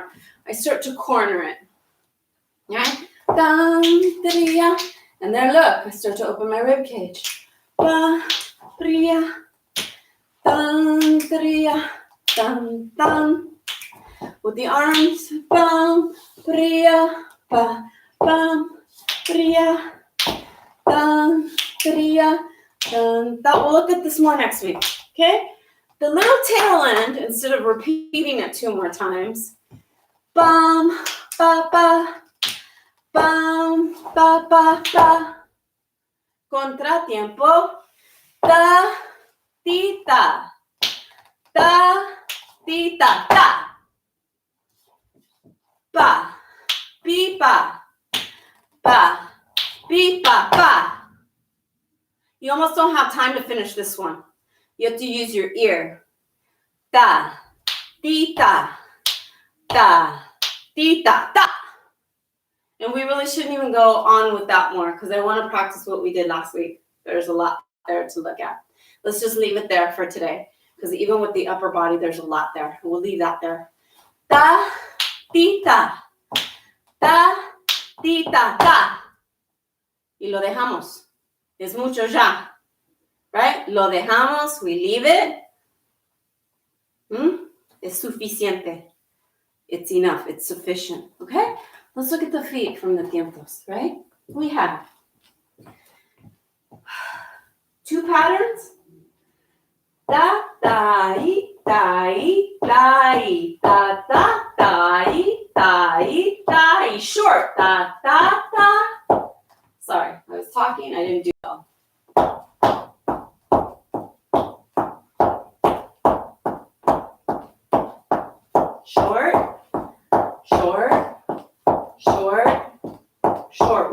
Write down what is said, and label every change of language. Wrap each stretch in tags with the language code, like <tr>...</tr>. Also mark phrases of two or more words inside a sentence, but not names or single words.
<en>I start to corner it, right? And then look, I start to open my rib cage. With the arms, bum, bria, ba, bum, bria, dun, bria, dun. We'll look at this more next week, okay? The little tail end, instead of repeating it 2 more times, bum, ba, ba, bum, ba, ba, ba, contratiempo, da, ti, ta, da, ti, ta, ta. Pipa. Ba. Pipa. Ba. You almost don't have time to finish this one. You have to use your ear. Da. Tita. Da. Tita. Da. And we really shouldn't even go on with that more because I want to practice what we did last week. There's a lot there to look at. Let's just leave it there for today because even with the upper body, there's a lot there. We'll leave that there. Ta, tita. Ta, tita, ta.</en> <es>Y lo dejamos. Es mucho ya. Right? Lo dejamos.</es> <en>We leave it.</en> <es>Es suficiente.</es> <en>It's enough. It's sufficient. Okay? Let's look at the feet from the tiempos, right? We have 2 patterns. Da, da, I, da, I, da, I, da, da, da, I, da, I, da, I. Short. Da, da, da. Sorry, I was talking. I didn't do well. Short, short, short, short.</en>